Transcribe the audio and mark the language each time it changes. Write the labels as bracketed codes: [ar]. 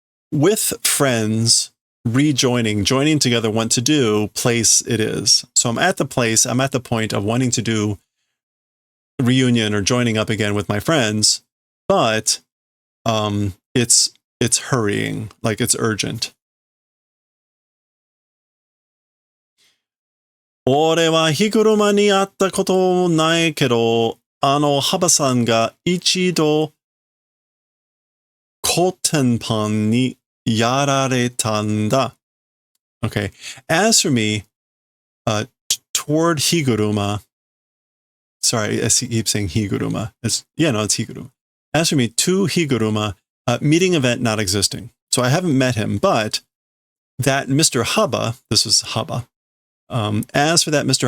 [en] With friends, joining together want to do, place it is. So I'm at the point of wanting to do reunion or joining up again with my friends, but it's hurrying, like it's urgent. [ja] 俺は日車に会ったことないけど、ハバさんが一度コテンパンにやられたんだ。 [en] Okay. As for me, toward Higuruma, sorry, I keep saying Higuruma. It's Higuruma. As for me, to Higuruma, meeting event not existing. So I haven't met him, but that Mr. Haba, this was Haba. As for that Mr.